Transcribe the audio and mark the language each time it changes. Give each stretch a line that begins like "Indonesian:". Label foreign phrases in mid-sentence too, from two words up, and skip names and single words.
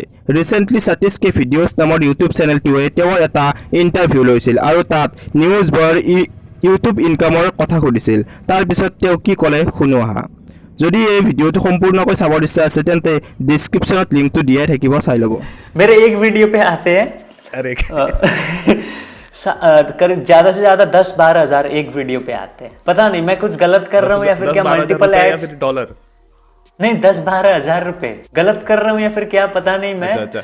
Assamese: ৰিচেণ্টলি 37K ভিডিঅ'ছ নামৰ ইউটিউব চেনেলটোৱে তেওঁৰ এটা ইণ্টাৰভিউ লৈছিল আৰু তাত নিউজ বয়ৰ ইউটিউব ইনকামৰ কথা সুধিছিল। তাৰপিছত তেওঁ কি ক'লে শুনো আহা। যদি এই ভিডিঅ'টো সম্পূৰ্ণকৈ চাবৰ ইচ্ছা আছে তেন্তে ডিসক্ৰিপশনত লিংকটো দিয়াই থাকিব, চাই ল'ব।
Hindi: मेरे एक वीडियो पे आते हैं अरे करीब ज्यादा से ज्यादा 10-12 हजार एक वीडियो पे आते हैं। पता नहीं मैं कुछ गलत कर रहा हूँ या फिर क्या
English: multiple ads,
Hindi: डॉलर नहीं 10-12 हजार रुपए गलत कर रहा हूँ या फिर क्या पता नहीं मैं। अच्छा।